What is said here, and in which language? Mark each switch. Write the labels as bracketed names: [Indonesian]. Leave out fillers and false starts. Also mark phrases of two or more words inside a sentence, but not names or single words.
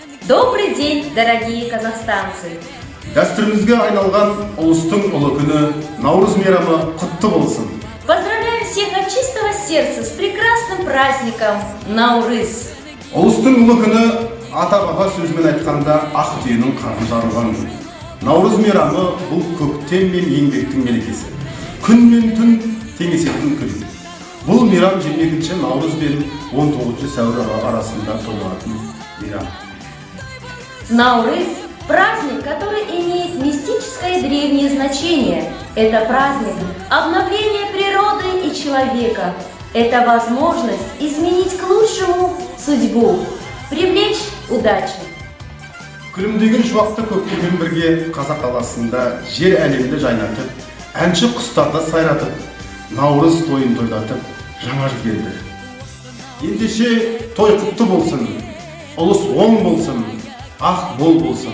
[Russian] Добрый день, дорогие казахстанцы! [Kazakh] Дәстүрімізге айналған ұлыстың ұлы күні Наурыз мейрамы құтты болсын. [Russian] Поздравляю всех от чистого сердца с прекрасным праздником Наурыз. [Kazakh] Ұлыстың ұлы күні ата-баба сөзімен айтқанда ақ түйенің қарны жарылған күн. Наурыз мейрамы бұл көктем мен еңбектің мерекесі. Күн мен түн теңесетін күн. Бұл мейрам 22 Наурыз бен 19 сәуір арасында тойланатын мейрам. Наурыз – [Russian] праздник, который имеет мистическое древнее значение. Это праздник обновления природы и человека. Это возможность изменить к лучшему судьбу, привлечь удачу. [Kazakh] Күлімдеген шуақты көктеммен бірге Қазақ қаласында жер әлемді жайнатып, әнші құстарды сайратып, Наурыз тойын тойлатып, жаңа жыл келді. Ендеше той құтты болсын, ұлыс оң болсын, ақ бол болсын.